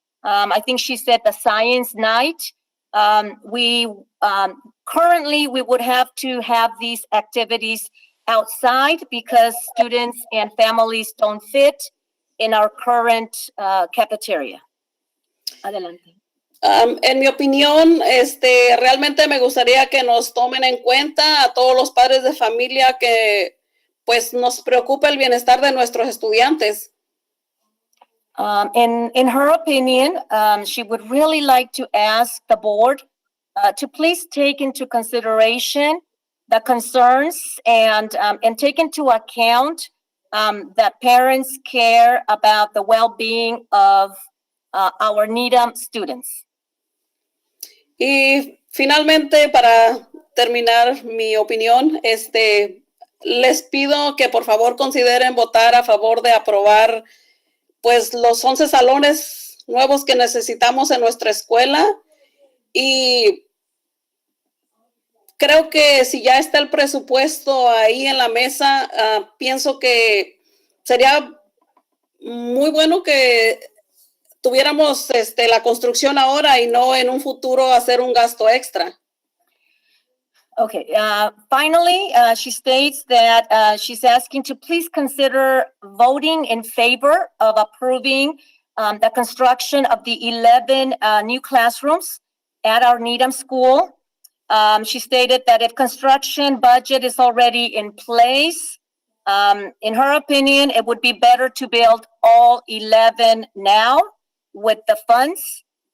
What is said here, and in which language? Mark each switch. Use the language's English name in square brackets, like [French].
[English] I think she said the science night. We currently we would have to have these activities outside because students and families don't fit in our current cafeteria. [Spanish] Adelante. En mi opinión, realmente me gustaría que nos tomen en cuenta a todos los padres de familia que pues nos preocupa el bienestar de nuestros estudiantes. [English] In her opinion, she would really like to ask the board to please take into consideration the concerns and take into account that parents care about the well-being of our Needham students. [Spanish] Y finalmente, para terminar mi opinión, les pido que por favor consideren votar a favor de aprobar pues los 11 salones nuevos que necesitamos en nuestra escuela. Y creo que si ya está el presupuesto ahí en la mesa, pienso que sería muy bueno que tuviéramos la construcción ahora y no en un futuro hacer un gasto extra. [English] Okay, finally, she states that she's asking to please consider voting in favor of approving the construction of the 11 new classrooms at our Needham School. She stated that if construction budget is already in place, in her opinion, it would be better to build all 11 now with the funds.